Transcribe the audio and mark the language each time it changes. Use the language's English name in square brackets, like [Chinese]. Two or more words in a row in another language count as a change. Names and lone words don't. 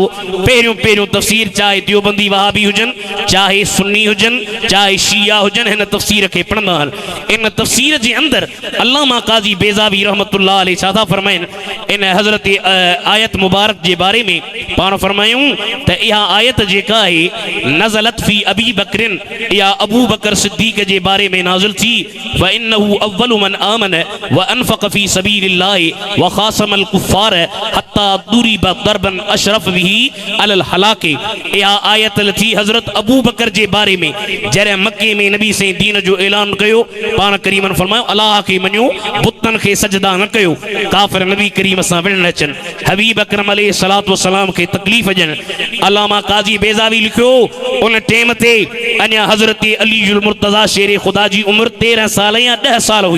[Sindhi] पहिरियों तफ़सीर चाहे देवबंदी वहाबी हुजनि, चाहे सुन्नी हुजनि, चाहे शिया हुजनि, हिन तफ़सीर खे पढ़ंदा आहिनि। इन तफ़सीर जे अंदरि अल्लामा क़ाज़ी बेज़ावी [Arabic] رحمة الله عليه [Sindhi] छा था फरमाइनि, इन हज़रत आयत मुबारक जे बारे में पाण फरमायूं त इहा आयत जेका आहे [Arabic] نزلت في أبي بكر, [Sindhi] या अबू बकर सिद्दीक़ जे बारे में नाज़िल थी। [Arabic] وإنه أول من آمن وأنفق في سبيل الله وخاصم الكفار حتى ضرب ضربا أشرف به على الهلاك. [Sindhi] इहा आयत थी हज़रत अबू बकर जे बारे में, जॾहिं मके में नबी से दीन जो ऐलान कयो, पाण करीमन फरमायो अल्लाह खे मञो, बुतनि खे सजदा न कयो, काफ़िर नबी करीम सां विढ़ न अचनि, हबीब अकरम [Arabic] عليه الصلاة والسلام [Sindhi] खे तकलीफ़ ॾियनि। अल्लामा क़ाज़ी बेज़ावी लिखियो, उन टाइम ते अञा हज़रत अलीउल मुर्तज़ा शेर ख़ुदा जी उम्र 13 साल या 10 साल हुई।